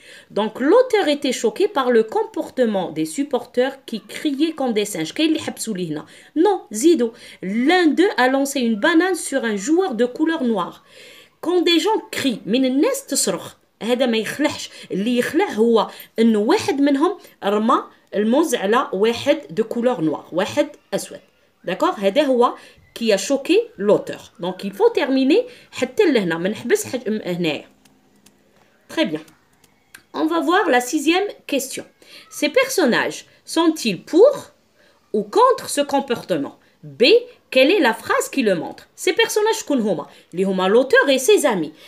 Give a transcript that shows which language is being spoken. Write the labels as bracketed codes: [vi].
[fr] Donc, l'auteur était choqué par le comportement des supporters qui criaient comme des singes. Non, Zido. L'un d'eux a lancé une banane sur un joueur de couleur noire. Quand des gens crient, [ar] هذا ما يخلعش. اللي يخلع هو انه واحد منهم رمى الموز على واحد [fr] دو كولور نوار, [ar] واحد اسود. [fr] داكوغ, [ar] هذا هو [fr] qui a choqué l'auteur. Donc il faut terminer [ar] حتى لهنا ما نحبس هنايا. [fr] Très bien. On va voir la 6e question. Ces personnages sont-ils pour ou contre ce comportement? B. Quelle est la phrase qui le montre? Ces personnages l'auteur et ses amis.